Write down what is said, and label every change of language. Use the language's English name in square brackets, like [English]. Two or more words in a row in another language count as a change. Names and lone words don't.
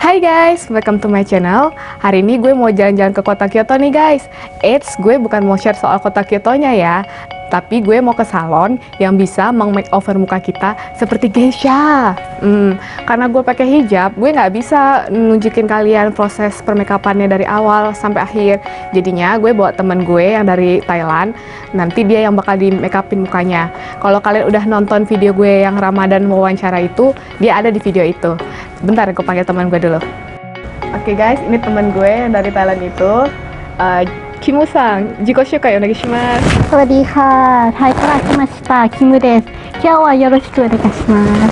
[English] Guys, welcome to my channel. [Indonesian] Hari ini gue mau jalan-jalan ke kota Kyoto nih guys. Eits, gue bukan mau share soal kota Kyotonya ya, tapi gue mau ke salon yang bisa meng-makeover muka kita seperti geisha. Karena gue pakai hijab, gue nggak bisa nunjukin kalian proses permakeupannya dari awal sampai akhir. Jadinya gue bawa temen gue yang dari Thailand, nanti dia yang bakal di makeupin mukanya. Kalau kalian udah nonton video gue yang Ramadan wawancara itu, dia ada di video itu. Bentar, gue panggil teman gue dulu. Oke guys, ini teman gue yang dari Thailand itu. [Japanese] キムさん、自己紹介お願いします. [Thai] สวัสดีค่ะ [Japanese] ไทยから来ましたキムです今日はよろしくお願いします